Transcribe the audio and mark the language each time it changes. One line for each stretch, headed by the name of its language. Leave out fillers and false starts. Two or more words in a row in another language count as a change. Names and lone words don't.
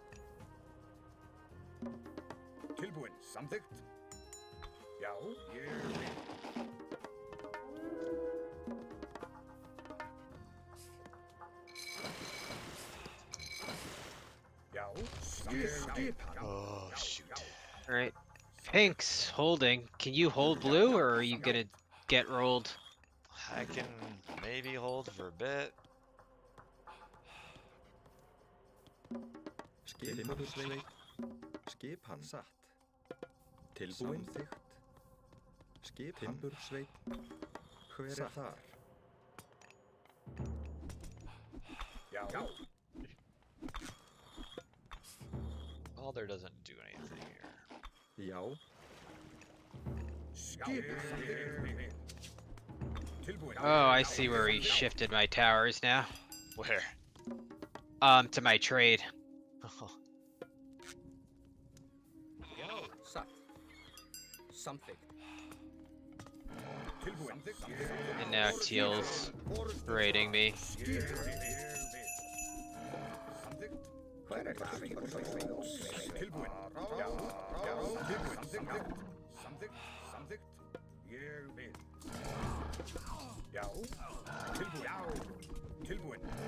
Icelandic: Tilbúin. Samþykkt. Já. Ég vil. Já. Skipan.
English: Oh shoot. Alright. Pink's holding. Can you hold blue or are you gonna get rolled? I can maybe hold for a bit.
Icelandic: Skipan. Skipan. Satt. Tilbúin. Samþykkt. Skipan. Timbursveit. Hver þar? Já.
English: Alder doesn't do anything here.
Icelandic: Já. Skipan. Tilbúin.
English: Oh, I see where he shifted my towers now. Where? To my trade.
Icelandic: Satt. Samþykkt. Tilbúin.
English: And now Teal's raiding me.
Icelandic: Samþykkt. Hver það? Tilbúin. Já. Já. Tilbúin. Samþykkt. Samþykkt. Samþykkt. Ég vil. Já. Tilbúin. Já. Tilbúin.